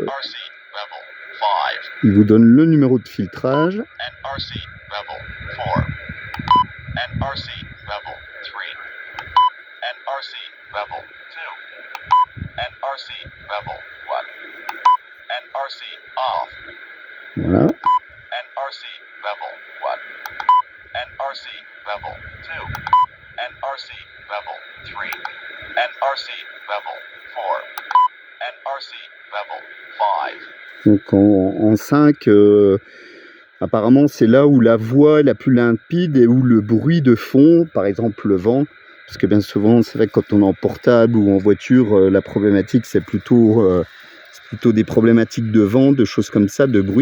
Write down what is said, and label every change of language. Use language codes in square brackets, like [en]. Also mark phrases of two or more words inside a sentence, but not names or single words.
[fr] Il vous donne le numéro de filtrage. Voilà. [en] NRC level 3, NRC level 4, NRC level 5. [fr] Donc en 5, apparemment c'est là où la voix est la plus limpide et où le bruit de fond, par exemple le vent, parce que bien souvent c'est vrai que quand on est en portable ou en voiture, la problématique c'est plutôt des problématiques de vent, de choses comme ça, de bruit.